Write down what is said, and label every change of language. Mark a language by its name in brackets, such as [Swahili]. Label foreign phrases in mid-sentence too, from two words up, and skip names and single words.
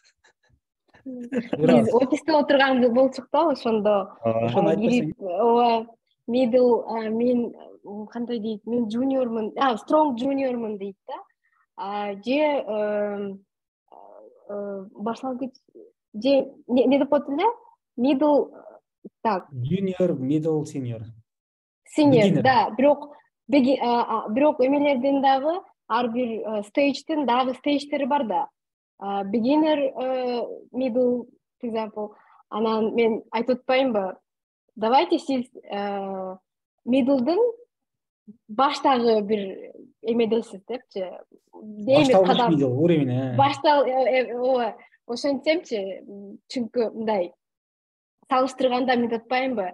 [Kyrgyz] Биз офисте отурган болчук да, ошондо кирип, middle, мен кандай дейт, мен juniorмун, [English] strong juniorмун [Kyrgyz] дейт да. Же башлангыч, же не деп коет эле? [English] Middle, так. Junior, middle, senior. Senior, [Kyrgyz] да, бирок эмелердин дагы ар бир стейждин дагы стейждери бар да. [English] Beginner, middle, for example. [Kyrgyz] Анан мен айтып атпаймынбы? Давайте сиз middleдын баштагы бир эмедесиз депчи. Башталгыч middle уровень. Ооба, ошентсемчи, чүнкү мындай салыштырганда мен атпаймынбы?